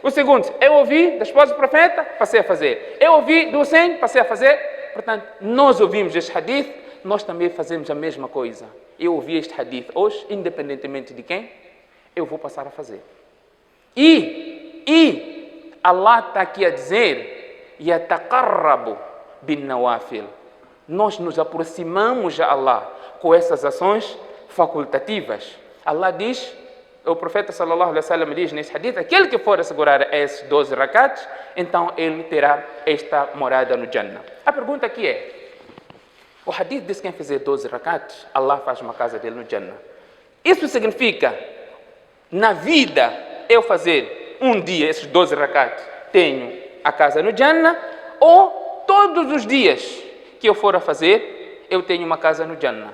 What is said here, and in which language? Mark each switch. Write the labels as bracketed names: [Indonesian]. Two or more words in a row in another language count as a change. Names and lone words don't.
[Portuguese] O segundo: eu ouvi da esposa do profeta, passei a fazer. Eu ouvi do Hussein, passei a fazer. Portanto, nós ouvimos este hadith, nós também fazemos a mesma coisa. Eu ouvi este hadith hoje, independentemente de quem, eu vou passar a fazer. E Allah está aqui a dizer: [Arabic] يَتَقَرَّبُ بِالنَّوَافِلِ. [Portuguese] Nós nos aproximamos a Allah com essas ações facultativas. Allah diz, o profeta [Arabic] صلى الله عليه وسلم [Portuguese] diz nesse hadith, aquele que for assegurar esses 12 rakats, então ele terá esta morada no Jannah. A pergunta aqui é, o hadith diz que quem fizer 12 rakats, Allah faz uma casa dele no Jannah. Isso significa, na vida, eu fazer um dia esses 12 rakats, tenho a casa no Jannah, ou todos os dias que eu for a fazer, eu tenho uma casa no Jannah.